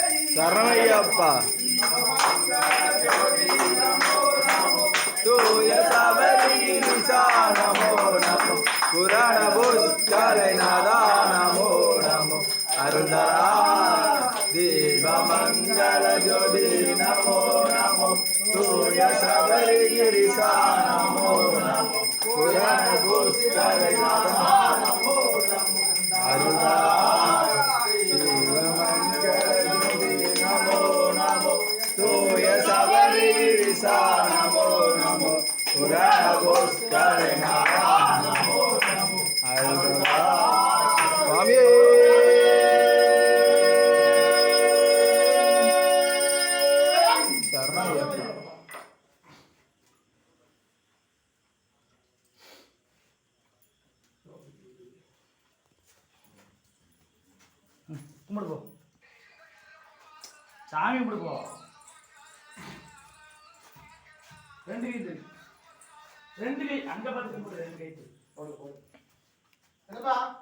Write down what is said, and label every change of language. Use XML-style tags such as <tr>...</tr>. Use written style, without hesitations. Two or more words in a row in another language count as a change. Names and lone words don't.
<ta>சரணையப்பா தூய சபரிகிரிசா நமோ நமோ புராண புஷ்கலை நாதா நமோ நமோ அருந்தரா தீபமங்கள ஜோதி நமோ நமோ தூய சபரிகிரிசா நமோ நமோ புராண புஷ்கலை நாதா நமோ நமோ அருந்தரா</ta> <sa>नमो नमो पुराण पुष्करे नमो नमो स्वामी शरणय्यप्पा</sa> <ta>கும்பிடு போ சாமி கும்பிடு போ ரெண்டு கை அங்க பார்த்து கும்பிடு ரெண்டு கை போடு போடு என்னப்பா</ta>